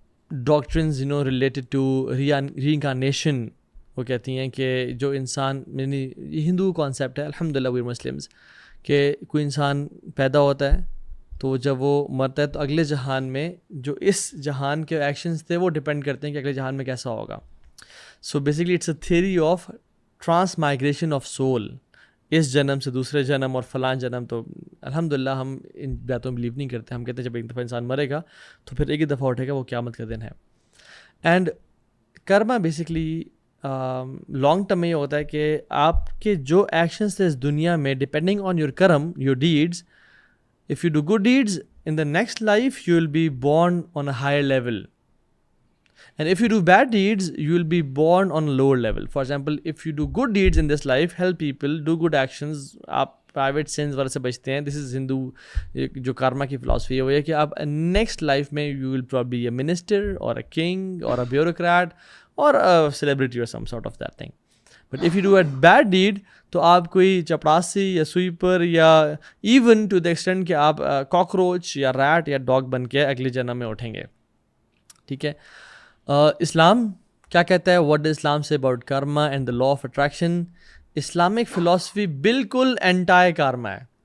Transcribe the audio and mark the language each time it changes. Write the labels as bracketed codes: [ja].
[ur] ڈاکٹرنز related to re incarnation, وہ کہتی ہیں کہ جو انسان, یعنی یہ ہندو کانسیپٹ ہے, الحمدللہ وی مسلمز, کہ کوئی انسان پیدا ہوتا ہے تو جب وہ مرتا ہے تو اگلے جہان میں جو اس جہان کے ایکشنز تھے وہ ڈپینڈ کرتے ہیں کہ اگلے جہان میں کیسا ہوگا. [en] so basically it's a theory of transmigration of soul, [ur] اس جنم سے دوسرے جنم اور فلاں جنم. تو الحمدللہ ہم ان باتوں میں بلیو نہیں کرتے. ہم کہتے ہیں جب ایک دفعہ انسان مرے گا تو پھر ایک ہی دفعہ اٹھے گا, وہ قیامت کا دن ہے. [en] and karma basically long term [ur] میں یہ ہوتا ہے کہ آپ کے جو ایکشنز تھے اس دنیا میں, [en] Depending on your karma, your deeds, if you do good deeds in the next life you will be born on a higher level, and if you do bad deeds you will be born on a lower level. For example, if you do good deeds in this life, help people, do good actions, [ur] آپ private sins وغیرہ سے بچتے ہیں. [en] This is Hindu [ur] جو karma کی philosophy ہے, وہ یہ کہ آپ next life میں [en] you will probably be a minister or a king or a bureaucrat or a celebrity or some sort of that thing. But if you do a bad deed [ur] تو آپ کوئی چپڑاسی یا سویپر, یا even to the extent کہ آپ cockroach یا rate یا dog بن کے اگلے جنم میں اٹھیں گے. ٹھیک ہے. اسلام کیا کہتا ہے, [en] What does Islam say about karma and the law of attraction? [ur] Islamic philosophy بالکل اینٹائی کارما ہے.